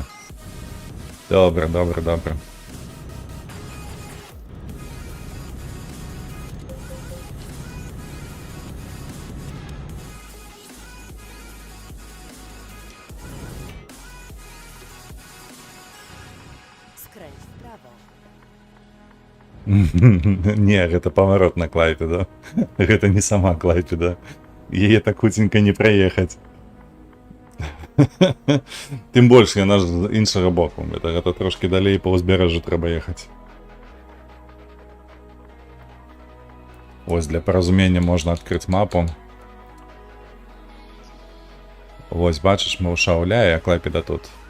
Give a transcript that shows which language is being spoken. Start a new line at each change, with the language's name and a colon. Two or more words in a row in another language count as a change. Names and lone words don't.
Belarusian: Добра, добра, добра.
Polish: Skręć w prawo.
Belarusian: Не, гэта паварот на Клайпеду. Гэта не сама Клайпеда. Яе так хуценька не праехаць. Тым больш яна ж з іншага боку. Гэта трошки далей па ўзбярэжжу трэба ехаць. Ось для паразумення можна адкрыць мапу. Вось бачыш, мы ў Шауляе, а Клайпеда тут.